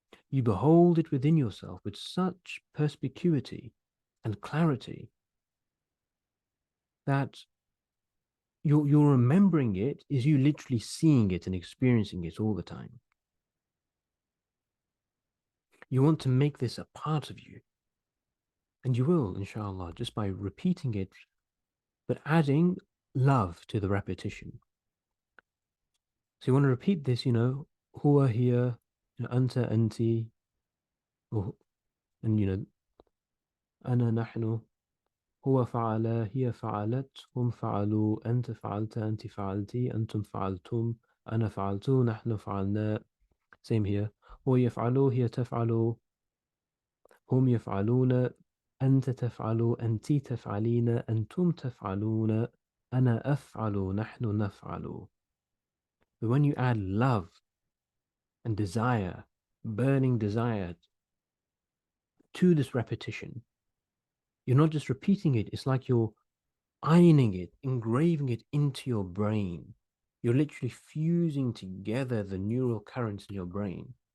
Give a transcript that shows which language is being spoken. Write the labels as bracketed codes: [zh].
[en] You behold it within yourself with such perspicuity and clarity that you're remembering it is you literally seeing it and experiencing it all the time. You want to make this a part of you. And you will, inshallah, just by repeating it, but adding love to the repetition. So you want to repeat this, huwa here, anta, anti, and ana, nahnu, [ar] هو فعل هي فعلت هم فعلوا أنت فعلت أنت فعلتي أنتم فعلتم أنا فعلت نحن فعلنا. [en] Same here. [ar] هو يفعل هي تفعل هم يفعلون أنت تفعل أنت تفعلين أنتم تفعلون أنا أفعل نحن نفعل. [en] But when you add love and desire, burning desire to this repetition, you're not just repeating it, it's like you're ironing it, engraving it into your brain. You're literally fusing together the neural currents in your brain.